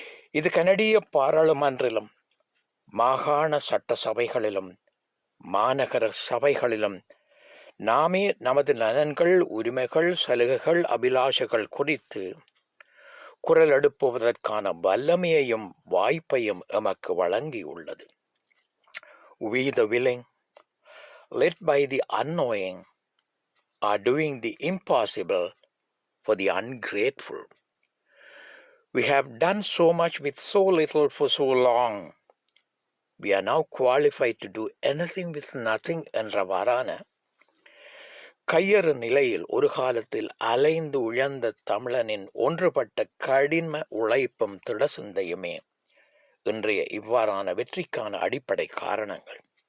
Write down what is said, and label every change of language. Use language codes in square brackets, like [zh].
[ta] இது கனடிய பாராளுமன்றிலும் மாகாண சட்ட சபைகளிலும் மாநகர சபைகளிலும் நாமே நமது நலன்கள், உரிமைகள், சலுகைகள், அபிலாஷைகள் குறித்து குரல் எழுப்புவதற்கான வல்லமையையும் வாய்ப்பையும் எமக்கு வழங்கியுள்ளது. [en] We the willing, led by the unknowing, are doing the impossible for the ungrateful. We have done so much with so little for so long. We are now qualified to do anything with nothing [ta] என்றவாறான கையறு நிலையில் ஒரு காலத்தில் அலைந்து உழந்த தமிழனின் ஒன்றுபட்ட கடின உழைப்பும் திடசிந்தையுமே இன்றைய இவ்வாறான வெற்றிக்கான அடிப்படை காரணங்கள்.